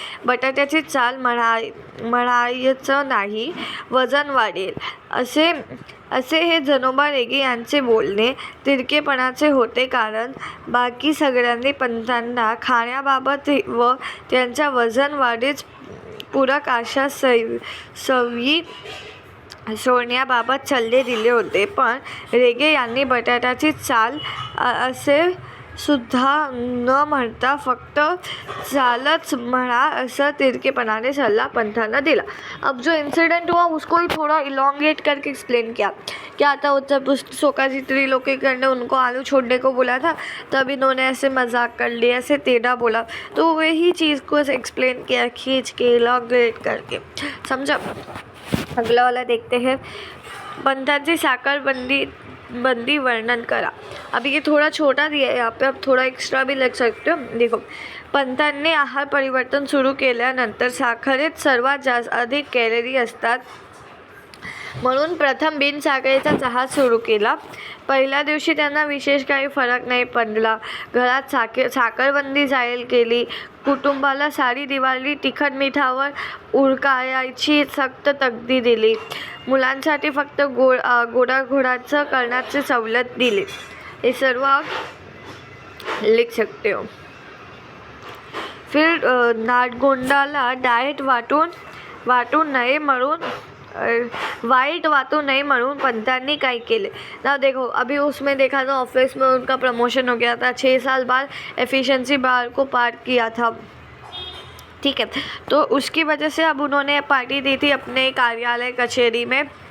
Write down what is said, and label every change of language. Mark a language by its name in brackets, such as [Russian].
[Marathi] बटाट्याची चाल म्हणायचं नाही, वजन वाढेल असे हे जनोबा रेगे यांचे बोलणे तिरकेपणाचे होते, कारण बाकी सगळ्यांनी पंतांना खाण्याबाबत व त्यांच्या वजन वाढीस पूरक अशा सवयी सोडण्याबाबत सल्ले दिले होते. पण रेगे यांनी बटाट्याची चाल असे सुद्धा न म्हणता फक्त चालच म्हणा असं तिरकेपणाने सल्ला पंथांना दिला. [Hindi] अब जो इंसिडेंट हुआ उसको ही थोड़ा इलोंगेट करके एक्सप्लेन किया. क्या आता जब उस सोकाजी त्रिलोकेकर ने उनको आलू छोड़ने को बोला था तब इन्होंने ऐसे मजाक कर लिया, ऐसे टेढ़ा बोला, तो वही चीज़ को एक्सप्लेन किया खींच के इलोंगेट करके. समझा. अगला वाला देखते हैं. [Marathi] पंथांची साखरबंदी वर्णन करा. [Hindi] अभी ये थोड़ा छोटा दिया है यहाँ पे, आप थोड़ा एक्स्ट्रा भी लिख सकते हो. देखो, [Marathi] पंथांनी आहार परिवर्तन सुरू केल्यानंतर साखरेत सर्वात जास्त अधिक कॅलरी असतात म्हणून प्रथम बिनसाखरेचा चहा सुरू केला. पहिल्या दिवशी त्यांना विशेष काही फरक नाही पडला. घरात साखरबंदी जाहीर केली. कुटुंबाला सारी दिवाळी तिखट मिठावर उरकायची सक्त तक्ती दिली. मुलांसाठी फक्त गोडाधोडाचं करण्याची सवलत दिली. हे सर्व [Hindi] लिख सकते हो. [Marathi] फिर नाडगोंडाला डाएट वाटून नये म्हणून पंतांनी काय केले. [Hindi] ना देखो, अभी उसमें देखा था ऑफिस में उनका प्रमोशन हो गया था. 6 साल बाद एफिशिएंसी बार को पार किया था. ठीक है, तो उसकी वजह से अब उन्होंने पार्टी दी थी अपने कार्यालय कचहरी में.